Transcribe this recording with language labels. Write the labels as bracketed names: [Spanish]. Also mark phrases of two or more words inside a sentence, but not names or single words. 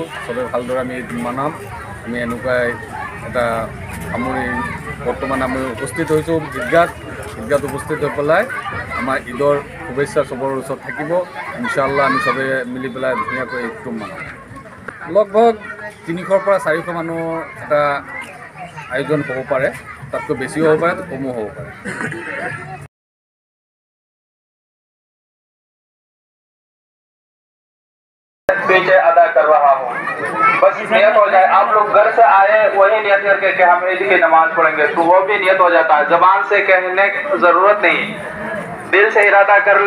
[Assamese] সবে ভালদৰে আমি ঈদ মানাম, আমি এনেকুৱাই এটা সামৰি বৰ্তমান আমি উপস্থিত হৈছোঁ ঈদগাহত উপস্থিত হৈ পেলাই আমাৰ ঈদৰ শুভেচ্ছা সবৰ ওচৰত থাকিব। ইনশাআল্লাহ আমি সবে মিলি পেলাই ধুনীয়াকৈ ঈদটো মানাম। লগভগ 300 পৰা 400 মানুহৰ এটা আয়োজন হ'ব পাৰে, তাতকৈ বেছিও হ'ব পাৰে, কমো হ'ব পাৰে। [Hindi] अदा कर रहा हूँ, बस नियत हो जाए। आप लोग घर से आए वही नियत करके कि हम ईद की नमाज पढ़ेंगे तो वो भी नियत हो जाता है। जबान से कहने की जरूरत नहीं, दिल से इरादा कर ले।